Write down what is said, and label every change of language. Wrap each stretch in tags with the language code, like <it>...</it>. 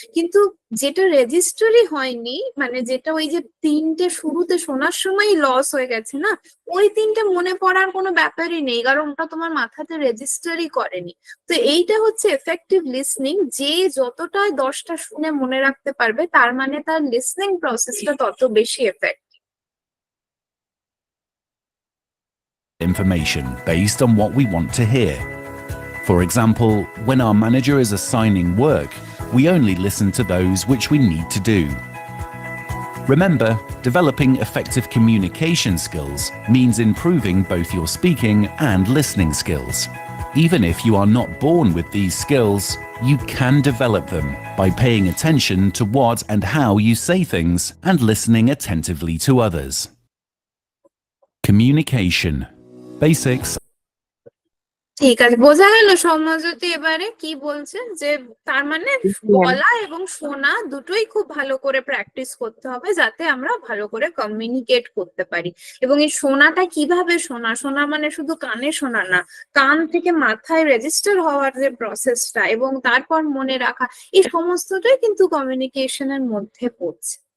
<bn>কিন্তু যেটা রেজিস্টারই হয়নি, মানে যেটা ওই যে 3টে শুরুতে শোনার সময় লস হয়ে গেছে না, ওই 3টে মনে পড়ার কোনো ব্যাপারই নেই, কারণ ওটা তোমার মাথাতে রেজিস্টারই করেনি। তো এইটা হচ্ছে এফেক্টিভ লিসনিং, যে যতটা 10টা শুনে মনে রাখতে পারবে তার মানে তার লিসনিং প্রসেসটা তত বেশি effect.</bn> <en>information based on what we want to hear. For example, when our manager is assigning work, we only listen to those which we need to do. Remember, developing effective communication skills means improving both your speaking and listening skills. Even if you are not born with these skills, you can develop them by paying attention to what and how you say things and listening attentively to others. Communication. Basics.</en> <bn>ঠিক আছে, বোঝা গেল সৌম্যজ্যোতি এবারে কি বলছে, যে তার মানে বলা এবং শোনা দুটোই খুব ভালো করে প্র্যাকটিস করতে হবে যাতে আমরা ভালো করে কমিউনিকেট করতে পারি। এবং এই শোনাটা কিভাবে শোনা, শোনা মানে শুধু কানে শোনা না, কান থেকে মাথায় রেজিস্টার হওয়ার যে প্রসেসটা এবং তারপর মনে রাখা, এই সমস্তটাই কিন্তু কমিউনিকেশনের মধ্যে পড়ছে।</bn>